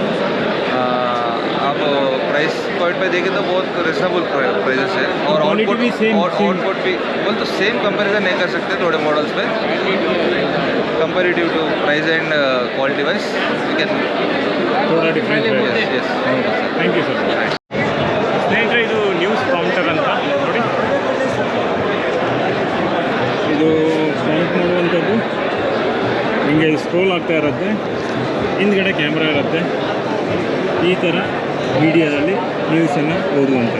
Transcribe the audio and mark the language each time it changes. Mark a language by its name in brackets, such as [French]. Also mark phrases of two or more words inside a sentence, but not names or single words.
[Hindi] आप [English] price point [Hindi] पे देखें तो बहुत [English] reasonable prices [Hindi] है और क्वालिटी भी सेम आउटपुट भी बोल तो सेम कंपैरिजन नहीं कर सकते थोड़े मॉडल्स पे। [English] comparative to price and quality wise you can [Hindi] थोड़ा डिफरेंस है। यस [English] thank you sir. [Kannada] ಸ್ನೇಹಿತರೆ, ಇದು [English] news counter [Kannada] ಅಂತ ನೋಡಿ. ಇದು ಕೌಂಟ್ ಮಾಡುವಂಥದ್ದು ಹಿಂಗೆ ಸ್ಕ್ರೋಲ್ ಆಗ್ತಾ ಇರುತ್ತೆ, ಹಿಂದ್ಗಡೆ ಕ್ಯಾಮ್ರಾ ಇರುತ್ತೆ. ಈ ಥರ ಮೀಡಿಯಾದಲ್ಲಿ ನ್ಯೂಸನ್ನು ಓದುವಂಥದ್ದು.